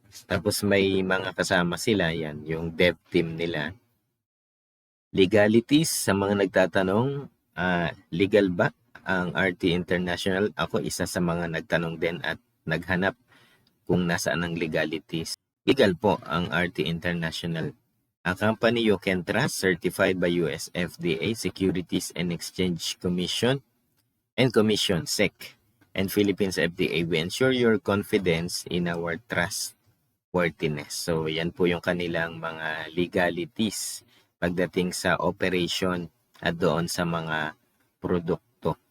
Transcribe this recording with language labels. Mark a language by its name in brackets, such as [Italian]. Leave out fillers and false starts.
[Filipino] Tapos may mga kasama sila, yan, yung dev team nila. Legalities, sa mga nagtatanong, legal ba ang RT International? Ako isa sa mga nagtanong din at naghanap kung nasaan ang legalities. Legal po ang RT International. [English] A company you can trust, certified by US FDA, Securities and Exchange Commission, and Commission, SEC, and Philippines FDA. We ensure your confidence in our trustworthiness. [Filipino] So, yan po yung kanilang mga legalities pagdating sa operation at doon sa mga produkto.